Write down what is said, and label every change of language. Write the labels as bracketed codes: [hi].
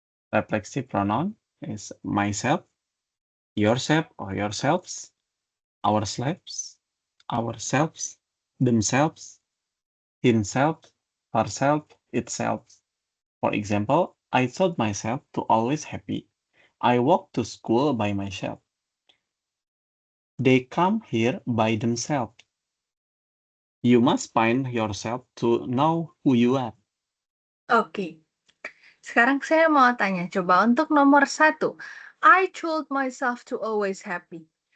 [en] Reflexive pronoun is myself, yourself or yourselves, ourselves, themselves, himself, herself, itself. For example, I taught myself to always happy. I walk to school by myself. They come here by themselves. You must find yourself to know who you are. Oke. [id] Sekarang saya mau tanya, coba untuk nomor 1. [en] I told myself to always happy.